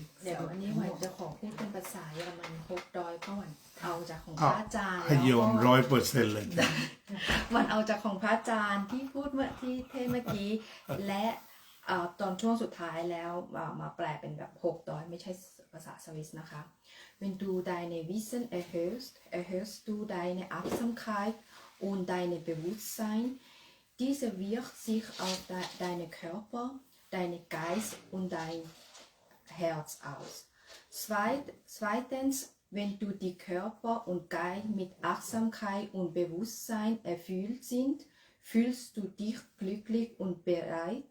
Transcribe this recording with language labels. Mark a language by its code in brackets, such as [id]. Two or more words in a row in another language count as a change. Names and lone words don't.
[th] เดี๋ยวอันนี้หวันจะขอพูดเป็นภาษาเยอรมันฮกดอยเพราะหวันเอาจากของพ อ้าว ระอาจารย์ ให้โยม แล้วก็ 100%เลยจ้ะ วันเอาจากของพระอาจารย์ที่พูดเมื่อที่เทศเมื่อกี้ และตอนช่วงสุดท้ายแล้วมาแปลเป็นแบบหกดอยไม่ใช่ภาษาสวิสนะคะ [de] Wenn du deine Wissen erhöhst du deine Achtsamkeit und deine Bewusstsein. Diese wirkt sich auf deinen Körper, deinen Geist und dein Herz aus. Zweitens, wenn du die Körper und Geist mit Achtsamkeit und Bewusstsein erfüllt sind, fühlst du dich glücklich und bereit.